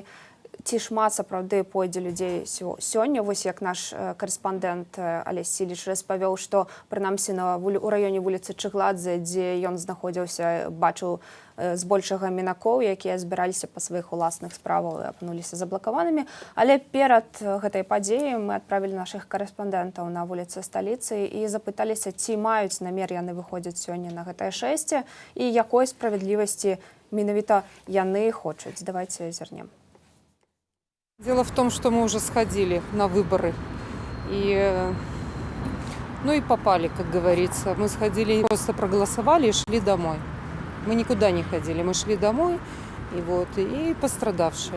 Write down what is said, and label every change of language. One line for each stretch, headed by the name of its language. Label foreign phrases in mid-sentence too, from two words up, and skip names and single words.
Belarusian: Ці шмат сапраўды пойдзе людзей сёння, вось як наш карэспандэнт Алесь Сіліч распавёў, што прынамсі у раёне вуліцы Чыгладзе, дзе ён знаходзіўся, бачыў збольшага мінакоў, якія збіраліся па сваіх уласных справах і апынуліся заблакаванымі. Але перад гэтай падзеяй мы адправілі нашых карэспандэнтаў на вуліцы сталіцы і запыталіся, ці маюць намер яны выходзяць сёння на гэтае шэсце і якой справядлівасці менавіта яны хочуць.
Russian: Давайте зернем. Дело в том, что мы уже сходили на выборы и попали, как говорится. Мы сходили, просто проголосовали и шли домой. Мы никуда не ходили, мы шли домой, и пострадавшие.